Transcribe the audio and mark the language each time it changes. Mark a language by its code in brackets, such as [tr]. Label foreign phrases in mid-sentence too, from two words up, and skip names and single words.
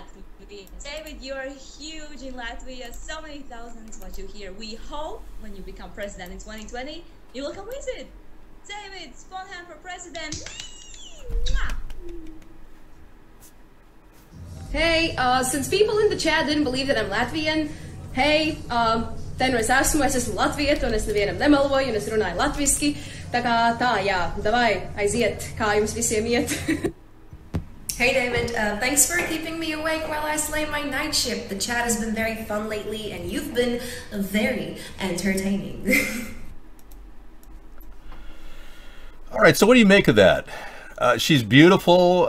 [en] David, you are huge in Latvia. So many thousands watch you here. We hope when you become president in 2020, you will come visit. David Sponheim for president. Hey, since people in the chat didn't believe that I'm Latvian, hey, [lv] te nu es esmu latvieta, un es nevienam nemeloju, un es runāju latviski, tā jā, davai, aiziet, kā jums visiem iet. [en] Hey David, thanks for keeping me awake while I slay my night shift. The chat has been very fun lately, and you've been very entertaining. All right, so what do you make of that? She's beautiful.